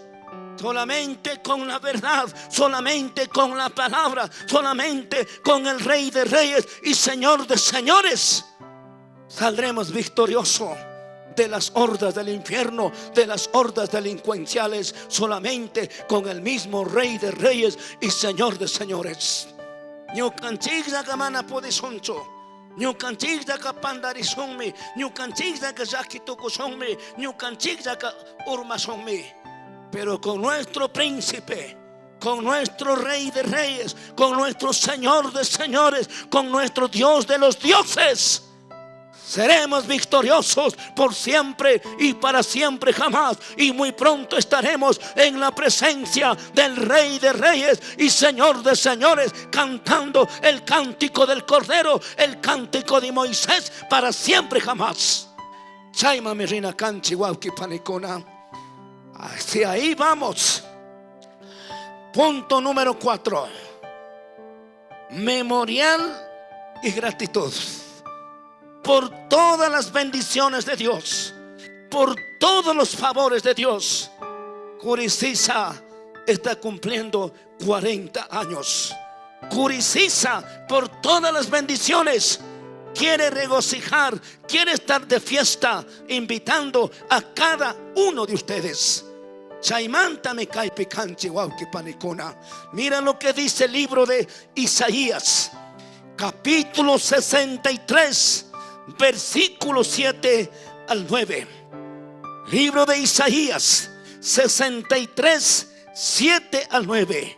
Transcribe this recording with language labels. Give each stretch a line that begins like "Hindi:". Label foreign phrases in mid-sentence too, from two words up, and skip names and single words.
Spanish: Solamente con la verdad, solamente con la palabra, solamente con el Rey de Reyes y Señor de Señores saldremos victoriosos de las hordas del infierno, de las hordas delincuenciales. Solamente con el mismo Rey de Reyes y Señor de Señores.
Quechua: Ñukanchigda kamana podisoncho, ñukanchigda ka pandarisonmi, ñukanchigda ka yakitukusonmi, ñukanchigda ka urmasonmi.
Spanish: Pero con nuestro príncipe, con nuestro Rey de Reyes, con nuestro Señor de Señores, con nuestro Dios de los dioses, Seremos victoriosos por siempre y para siempre jamás. Y muy pronto estaremos en la presencia del Rey de Reyes y Señor de Señores, cantando el cántico del Cordero, el cántico de Moisés, para siempre jamás.
Quechua: Chaima mirina canchi wauki panicona.
Spanish: Hacia ahí vamos. Punto número 4. Memorial y gratitud por todas las bendiciones de Dios, por todos los favores de Dios. Curicisa está cumpliendo 40 años. Curicisa, por todas las bendiciones, quiere regocijar, quiere estar de fiesta, invitando a cada uno de ustedes.
Quechua: Chaimanta me cae picanchi wauki panicona.
Spanish: Mira lo que dice el libro de Isaías, capítulo 63, versículos 7 al 9. Libro de Isaías 63, 7 al 9.